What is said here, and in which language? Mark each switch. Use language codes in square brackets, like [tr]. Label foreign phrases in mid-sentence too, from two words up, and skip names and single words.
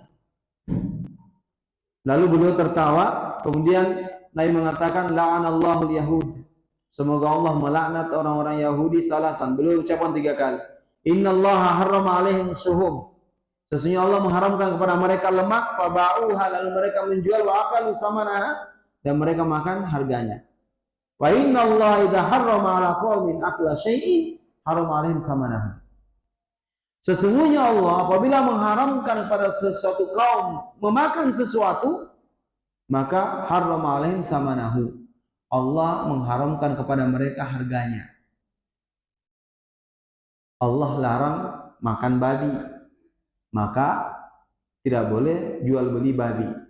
[id] Lalu beliau tertawa, kemudian Nabi mengatakan, [ar] لعن الله اليهود. [id] Semoga Allah melaknat orang-orang Yahudi salasan. Beliau ucapkan 3 kali. [ar] إن الله حرم عليهم الشحوم. [id] Sesungguhnya Allah mengharamkan kepada mereka lemak, faba'uha, lalu mereka menjual, [ar] وأكلوا ثمنها, [id] dan mereka makan harganya. [ar] وإن الله إذا حرم على قوم أكل شيء حرم عليهم ثمنها. [id] Sesungguhnya Allah apabila mengharamkan kepada sesuatu kaum memakan sesuatu, maka [ar] حرم عليهم ثمنه. [id] Allah mengharamkan kepada mereka harganya. Allah larang makan babi, maka tidak boleh jual beli babi.